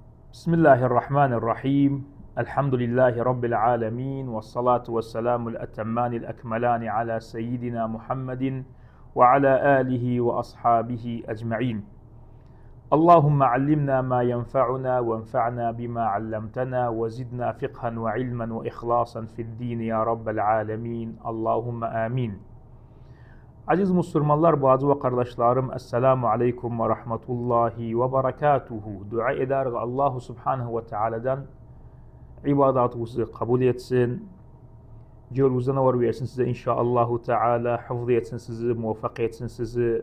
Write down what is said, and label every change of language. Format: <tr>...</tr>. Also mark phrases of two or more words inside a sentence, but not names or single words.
<ar>بسم الله الرحمن الرحيم الحمد لله رب العالمين والصلاة والسلام الأتمان الأكملان على سيدنا محمد وعلى آله وأصحابه أجمعين. اللهم علمنا ما ينفعنا وانفعنا بما علمتنا وزدنا فقها وعلما وإخلاصا في الدين يا رب العالمين. اللهم آمين.</ar> <tr>Aziz Müslümanlar, bazı ve kardeşlerim,</tr> <ar>السلام عليكم ورحمة الله وبركاته.</ar> <tr>Dua ederek</tr> <ar>الله سبحانه وتعالى'dan</ar> <tr>ibadatınızı kabul etsin. Yolunuzda var versin size</tr> <ar>إن شاء الله تعالى,</ar> <tr>hafız etsin sizi, muvaffak etsin sizi.</tr>